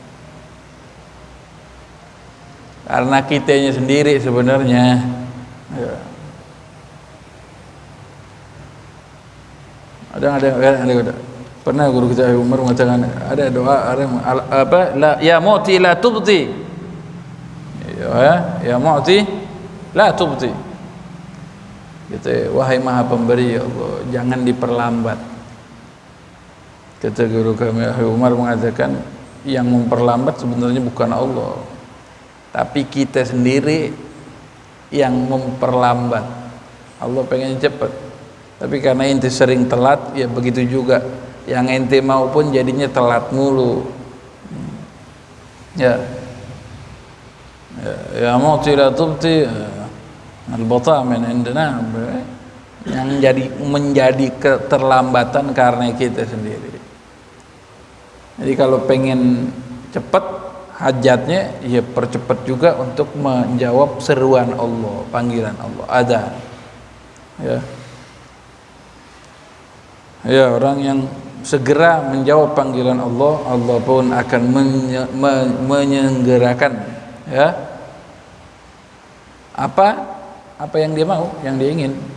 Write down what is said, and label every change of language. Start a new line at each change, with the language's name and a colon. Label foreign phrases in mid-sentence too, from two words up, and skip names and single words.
Indonesian: Karena kitanya sendiri sebenarnya. Ya. Ada pernah guru kita Umar mengatakan, ada doa
Arabic: يا معطي لا تبطئ, يا معطي لا تبطئ,
Indonesian: gitu, wahai maha pemberi ya Allah, jangan diperlambat. Kata guru kami Umar mengatakan, yang memperlambat sebenarnya bukan Allah, tapi kita sendiri yang memperlambat. Allah pengen cepat, tapi karena ente sering telat, ya begitu juga yang ente mau pun jadinya telat mulu.
Arabic: يا معطي لا تبطئ البطء من عندنا,
Indonesian: yang menjadi keterlambatan karena kita sendiri. Jadi kalau pengen cepat hajatnya, ya percepat juga untuk menjawab seruan Allah, panggilan Allah, adzan. Ya, orang yang segera menjawab panggilan Allah, Allah pun akan menyelenggarakan ya apa yang dia mau, yang dia ingin.